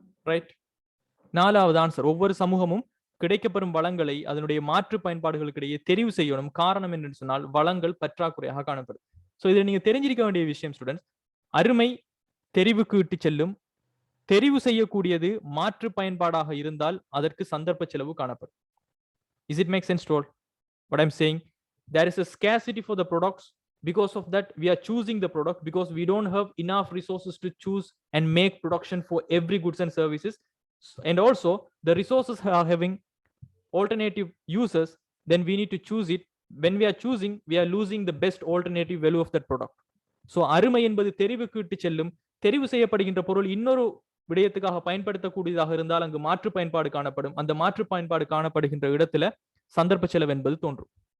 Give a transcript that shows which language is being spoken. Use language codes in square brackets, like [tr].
[ta] Right. 4வது answer, ஒவ்வொரு சமூகமும் கிடைக்கப்பெறும் வளங்களை அதனுடைய மாற்று பயன்பாடுகளுக்கு இடையே தெரிவு செய்யணும். காரணம் என்னன்னு சொன்னால் வளங்கள் பற்றாக்குறையாக காணப்படும். சோ இதை நீங்க தெரிஞ்சிருக்க வேண்டிய விஷயம் ஸ்டூடெண்ட்ஸ். அருமை தெரிவுக்கு இட்டு செல்லும். தெரிவு செய்யக்கூடியது மாற்று பயன்பாடாக இருந்தால் அதற்கு சந்தர்ப்ப செலவு காணப்படும். [en] Is it make sense to all what I'm saying? There is a scarcity for the products. Because of that, we are choosing the product because we don't have enough resources to choose and make production for every goods and services. And also, the resources are having alternative uses. Then we need to choose it. When we are choosing, we are losing the best alternative value of that product. [ta] So, அருமை என்பது தெரிவுக்கு இட்டு செல்லும். தெரிவு செய்யப்படுகின்ற பொருள் இன்னொரு விடயத்துக்காக பயன்படுத்தக்கூடியதாக இருந்தால் அங்கு மாற்று பயன்பாடு காணப்படும். அந்த மாற்று பயன்பாடு காணப்படுகின்ற இடத்துல சந்தர்ப்ப செலவு என்பது தோன்றும்.